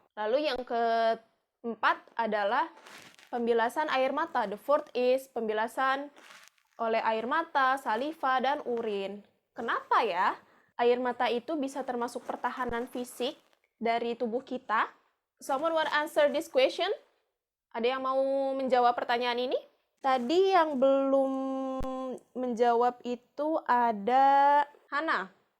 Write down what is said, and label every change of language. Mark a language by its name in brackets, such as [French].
[Indonesian] Lalu yang keempat adalah pembilasan air mata. [English] The fourth is [Indonesian] pembilasan oleh air mata, saliva, dan urin. Kenapa ya? Air mata itu bisa termasuk pertahanan fisik dari tubuh kita. [English] Someone want answer this question? [Indonesian] Ada yang mau menjawab pertanyaan ini? Tadi yang belum menjawab itu ada Hana.